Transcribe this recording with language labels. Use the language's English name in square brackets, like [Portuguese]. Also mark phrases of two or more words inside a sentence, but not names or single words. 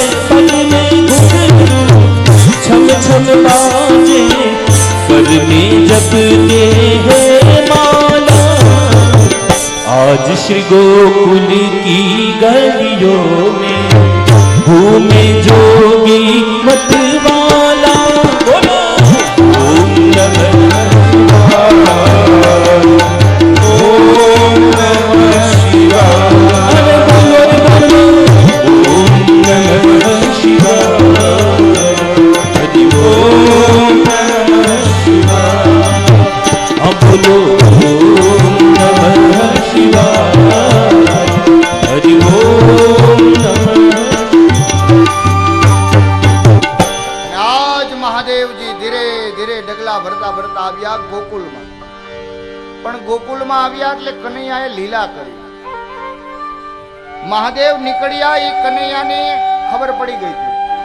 [Hindi] पग में घुंघरू छम छम बाजे. कर में जपते हैं माला. आज श्री गोकुल की गलियों में घूमे जोगी मतवाला. [Sanskrit] बोलो ओम नमः शिवाय. ओम नमः शिवाय. ओम नमः शिवाय. हरि ओम नमः शिवाय. [Hindi] अब बोलो [Sanskrit] ओम नमः शिवाय. हरि ओम नमः. [Gujarati] આજ મહાદેવજી ધીરે ધીરે ડગલા ભરતા ભરતા આવ્યા ગોકુળમાં. પણ ગોકુળમાં આવ્યા એટલે કનૈયાએ લીલા કરી. મહાદેવ નીકળ્યા એ કનૈયાને ખબર પડી ગઈ હતી.